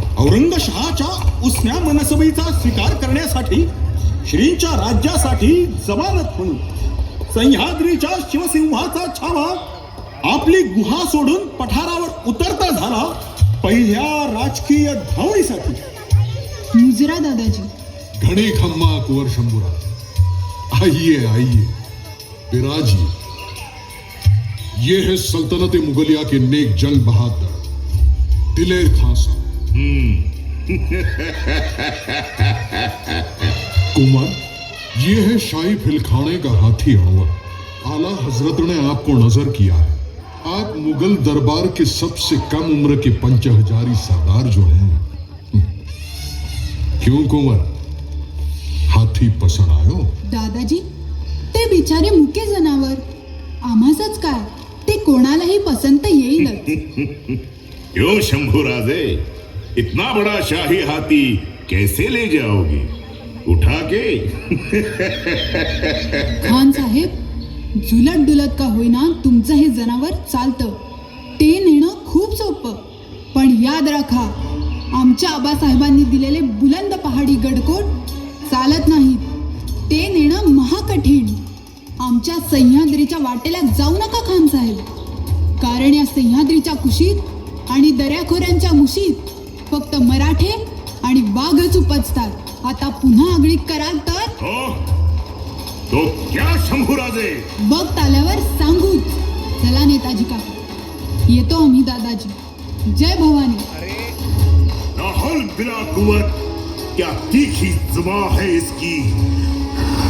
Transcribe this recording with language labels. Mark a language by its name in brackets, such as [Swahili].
[Marathi] औरंगशाहाच्या उसन्या मनसबीचा स्वीकार करण्यासाठी श्रींच्या राज्यासाठी जमानत म्हणून सह्याद्रीच्या शिवसिंहाचा छावा आपली गुहा सोडून पठारावर उतरता झाला पहिल्या राजकीय धावणीसाठी. मुजरा दादाजी. [Hindi] घने खम्मा कुंवर शंभूराज, आइए आइए बिराजिए. ये है सल्तनत मुगलिया के नेक जंग बहादुर दिलेर खान साहब. कुमार, ये है शाही फिलखाने का हाथी अनवर. आला हजरत ने आपको नजर किया है. आप मुगल दरबार के सबसे कम उम्र के 5000 सरदार जो हैं. क्यों कुंवर, हाथी पसंद आयो? [Marathi] दादाजी, ते बिचारे मुके जनावर आम्हासच काय, ते कोणालाही पसंत येईलच. [Hindi] क्यों शंभूराजे, इतना बड़ा शाही हाथी कैसे ले जाओगे? उठा के? [Marathi] खान साहेब, झुलत डुलत का होईना तुमचं हे जनावर चालतं. ते नेणं खूप सोपं, पण याद राखा, आमच्या आबासाहेबांनी दिलेले बुलंद पहाडी गडकोट चालत नाहीत. ते नेणं महाकठीण. आमच्या सह्याद्रीच्या वाटेला जाऊ नका खान साहेब, कारण या सह्याद्रीच्या कुशीत आणि दऱ्याखोऱ्यांच्या मुशीत फक्त मराठे आणि वाघच उपजतात. आता पुन्हा आगळीक कराल तर [Hindi] तो क्या शंभूराजे? [Marathi] वक्त आल्यावर सांगूच. चला नेताजी काका, येतो आम्ही दादाजी. जय भवानी. [Hindi] राहुल बिला कुंवर, क्या तीखी जुबान है इसकी.